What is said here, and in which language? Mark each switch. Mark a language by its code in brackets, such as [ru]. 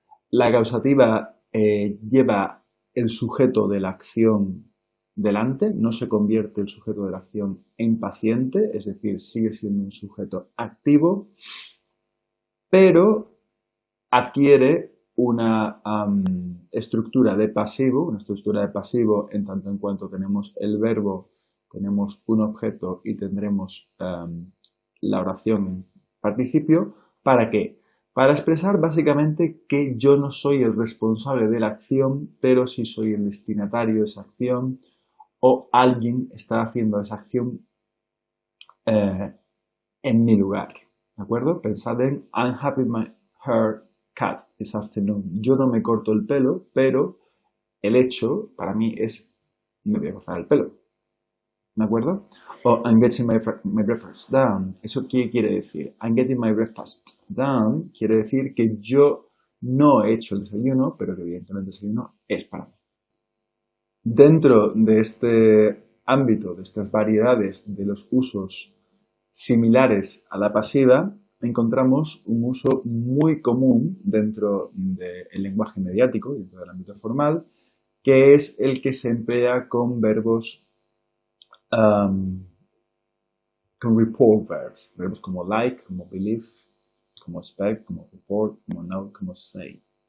[es] La causativa lleva el sujeto de la acción delante, no se convierte el sujeto de la acción en paciente, es decir, sigue siendo un sujeto activo, pero adquiere una estructura de pasivo, en tanto en cuanto tenemos el verbo, tenemos un objeto y tendremos la oración en participio. ¿Para qué? Para expresar básicamente que yo no soy el responsable de la acción, pero sí soy el destinatario de esa acción, o alguien está haciendo esa acción en mi lugar. ¿De acuerdo? Pensad en [en] I'm having my hair cut this afternoon. [es] Yo no me corto el pelo, pero el hecho para mí es me voy a cortar el pelo. ¿De acuerdo? [en] O I'm getting my breakfast done. [es] ¿Eso qué quiere decir? [en] I'm getting my breakfast done [es] quiere decir que yo no he hecho el desayuno, pero que evidentemente el desayuno es para mí. Dentro de este ámbito, de estas variedades de los usos similares a la pasiva, encontramos un uso muy común dentro del lenguaje mediático, dentro del ámbito formal, que es el que se emplea con verbos con report verbs, verbos como like, como believe, como expect, como report, como know, como say.